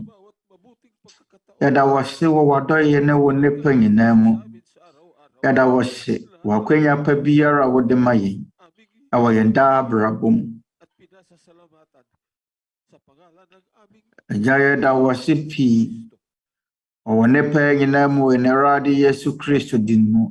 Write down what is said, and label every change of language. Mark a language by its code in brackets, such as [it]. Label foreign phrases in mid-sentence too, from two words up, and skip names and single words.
[tl] sa bawat mabuting pagkakataon. [ak] Yɛda wo ase wɔ w'adɔyɛ ne wo nnepa nyinaa mu. [tl] Sa amin sa araw-araw. [ak] Yɛda wo ase wɔ akwanya pa biara a wode ma yɛn [tl] Aming [ak] ɛwɔ yɛn daa abrabɔ mu. [tl] at pinasasalamatan sa pangalan ng aming [ak] Agya, yɛda wo ase pii ɔwɔ ne pɛɛ nyinaa mu wɔ Awurade Yesu Kristo din mu.